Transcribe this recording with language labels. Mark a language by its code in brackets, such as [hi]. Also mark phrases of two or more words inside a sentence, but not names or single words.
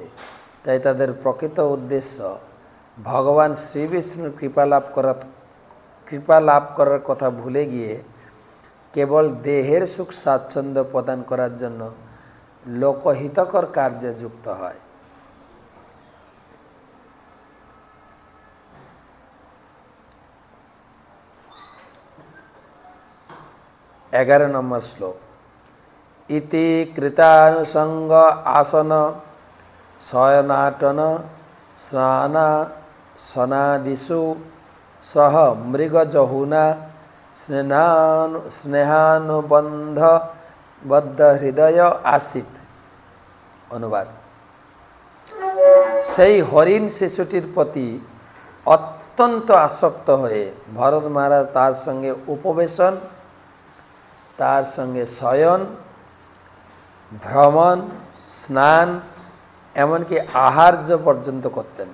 [bn] তাই তাদের প্রকৃত উদ্দেশ্য ভগবান শ্রীবিষ্ণুর কৃপা লাভ করার কথা ভুলে গিয়ে কেবল দেহের সুখ স্বাচ্ছন্দ্য প্রদান করার জন্য লোকহিতকর কার্যে যুক্ত হয়। এগারো নম্বর শ্লোক। [sa] इति कृतानुसंग आसन शयनाटन स्नाना सनादिषु सह मृगजहुना स्नेहानुबंध बद्ध हृदय आसीत। [bn] अनुवाद। সেই হরিণ শিশুটির প্রতি অত্যন্ত আসক্ত হয়ে ভরত মহারাজ তার সঙ্গে উপবেশন, তার সঙ্গে শয়ন, ভ্রমণ, স্নান, এমনকি আহার্য পর্যন্ত করতেন।